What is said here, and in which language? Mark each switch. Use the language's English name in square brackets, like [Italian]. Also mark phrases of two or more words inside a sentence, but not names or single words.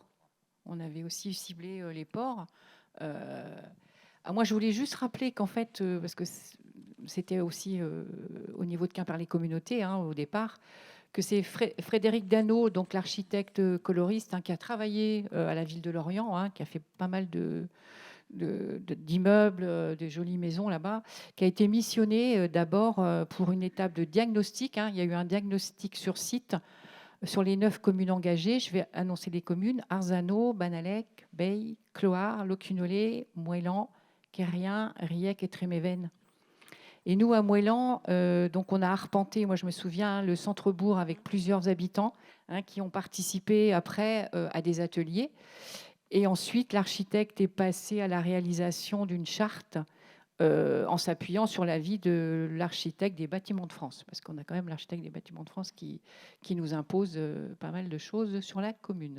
[French] On avait aussi ciblé les ports. Moi, je voulais juste rappeler qu'en fait, parce que c'était aussi au niveau de Quimper les communautés au départ, que c'est Frédéric Dano, donc l'architecte coloriste, qui a travaillé à la ville de Lorient, qui a fait pas mal d'immeubles, de jolies maisons là-bas, qui a été missionné d'abord pour une étape de diagnostic. Il y a eu un diagnostic sur site sur les 9 communes engagées. Je vais annoncer les communes: Arzano, Banalec, Beille, Cloire, Locunolé, Moëlan, Quérien, Riec et Tréméven. Et nous, à Moëlan, donc on a arpenté, moi je me souviens, le centre-bourg avec plusieurs habitants qui ont participé après à des ateliers. Et ensuite, l'architecte est passé à la réalisation d'une charte en s'appuyant sur l'avis de l'architecte des Bâtiments de France, parce qu'on a quand même l'architecte des Bâtiments de France qui nous impose pas mal de choses sur la commune.